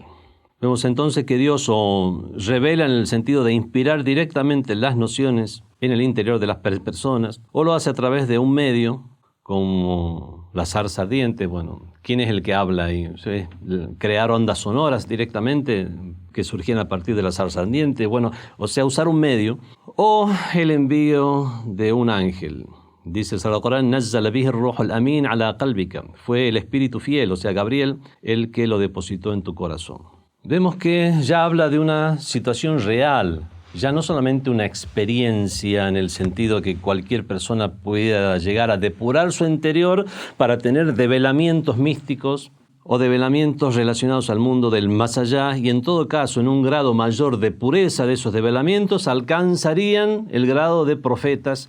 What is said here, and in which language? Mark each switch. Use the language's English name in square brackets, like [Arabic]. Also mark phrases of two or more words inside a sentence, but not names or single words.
[Spanish] Vemos entonces que Dios o revela en el sentido de inspirar directamente las nociones en el interior de las personas, o lo hace a través de un medio, como la zarza ardiente. Bueno, ¿quién es el que habla ahí? Crear ondas sonoras directamente que surgían a partir de la zarza ardiente. Bueno, o sea, usar un medio, o el envío de un ángel. Dice el Sagrado Corán, [Arabic] نزل به الروح الأمين على قلبك. [Spanish] Fue el espíritu fiel, o sea, Gabriel, el que lo depositó en tu corazón. Vemos que ya habla de una situación real, ya no solamente una experiencia en el sentido que cualquier persona pueda llegar a depurar su interior para tener develamientos místicos o develamientos relacionados al mundo del más allá, y en todo caso, en un grado mayor de pureza de esos develamientos, alcanzarían el grado de profetas.